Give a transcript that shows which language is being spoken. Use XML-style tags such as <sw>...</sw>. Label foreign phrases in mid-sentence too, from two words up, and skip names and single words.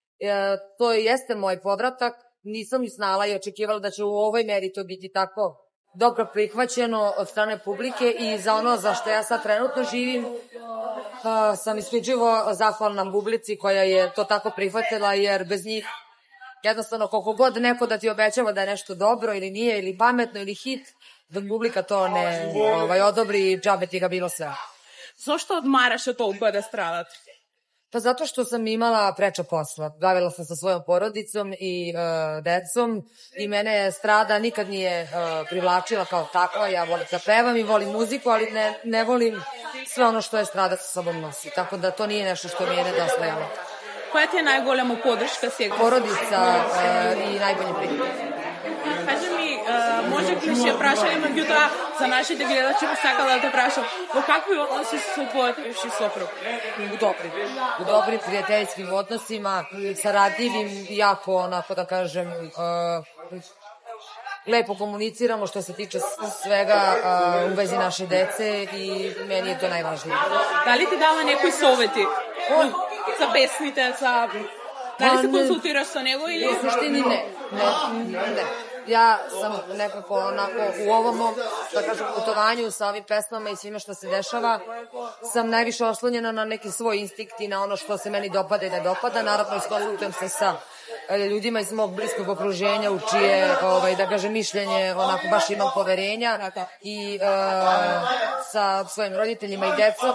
<sr>To jeste moj povratak, nisam znala i očekivala da će u ovoj meri to biti tako dobro prihvaćeno od strane publike i za ono za što ja sad trenutno živim sam isključivo zahvalna publici koja je to tako prihvatila, jer bez njih jednostavno koliko god neko da ti obećava da je nešto dobro ili nije, ili pametno ili hit, da publika to ne odobri, džabe ti ga bilo sve.</sr> <mk>Зошто одмараше толку од естрадата?</mk> <sr>Pa zato što sam imala preča posla. Bavila sam sa svojom porodicom i decom i mene estrada nikad nije privlačila kao takva. Ja volim da pevam i volim muziku, ali ne volim sve ono što estrada sa sobom nosi. Tako da to nije nešto što mi je nedostajalo.</sr> <mk>Која ти е најголема подршка сега?</mk> <sr>Porodica i najbolji prijatelj.</sr> <mk>Кажи ми, може клише прашање, меѓутоа за нашите гледачи би сакала да те прашам, во какви односи со твојот бивши сопруг?</mk> <sr>U dobrim prijateljskim odnosima, saradljivim, jako, onako da kažem, lepo komuniciramo što se tiče svega u vezi naše dece i meni je to najvažnije. Da li ti</sr> <mk>dava некои совети за песните, за... Дали се консултираш со него или...</mk> <sr>U suštini ne. Ja sam nekako onako u ovom, da kažem, putovanju sa ovim pesmama i svime što se dešava, sam najviše oslonjena na neki svoj instinkt i na ono što se meni dopada i ne dopada. Naravno, iskonsultujem se sa ljudima iz mog bliskog okruženja u čije, da kažem, mišljenje onako baš imam poverenja i sa svojim roditeljima i decom.</sr>